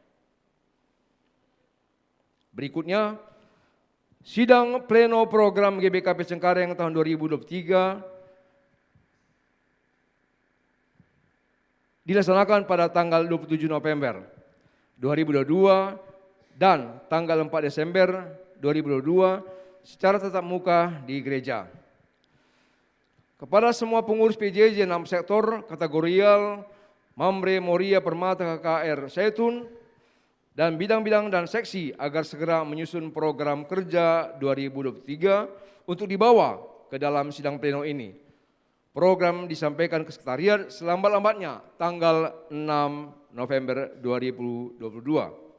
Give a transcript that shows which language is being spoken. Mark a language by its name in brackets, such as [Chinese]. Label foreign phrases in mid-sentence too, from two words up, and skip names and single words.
[Indonesian] Berikutnya, sidang pleno program GBKP Cengkareng tahun 2023 dilaksanakan pada tanggal 27 November 2022 dan tanggal 4 Desember 2022 secara tatap muka di gereja. Kepada semua pengurus PJJ 6 sektor kategorial Mamre Moria Permata KKR Zaitun, dan bidang-bidang dan seksi agar segera menyusun program kerja 2023 untuk dibawa ke dalam sidang pleno ini. Program disampaikan ke sekretariat selambat-lambatnya tanggal 6 November 2022.